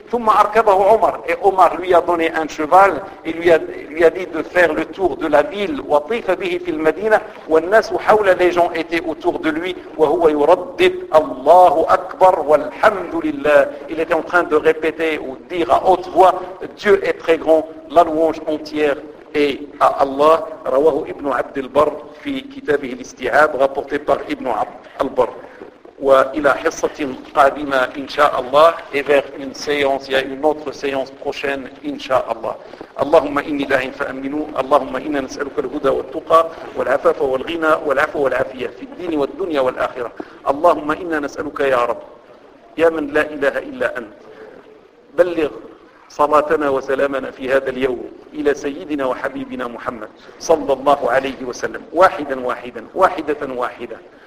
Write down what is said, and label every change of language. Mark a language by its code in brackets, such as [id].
[ar] ثم أركبه عمر, [fr] et Omar lui a donné un cheval et lui a dit de faire le tour de la ville. [ar] وطيف به في المدينة, والناس حول, [fr] les gens étaient autour de lui, [ar] وهو يردد الله أكبر والحمد لله, [fr] il était en train de répéter ou de dire à haute voix, Dieu est très grand, la louange entière est à Allah. [ar] رواه ابن عبد البر في كتابه الاستيعاب, [fr] rapporté par [ar] ابن عبد البر. وإلى حصة قادمة إن شاء الله, [fr] et vers une séance, il y a une autre séance prochaine إن شاء الله. [ar] اللهم إني لا إن فأمنوا, اللهم إنا نسألك الهدى والتقى والعفاف والغنى والعفو والعافية في الدين والدنيا والآخرة. اللهم إنا نسألك يا رب, يا من لا إله إلا أنت, بلغ صلاتنا وسلامنا في هذا اليوم إلى سيدنا وحبيبنا محمد صلى الله عليه وسلم, واحدا واحدا, واحدة واحدة.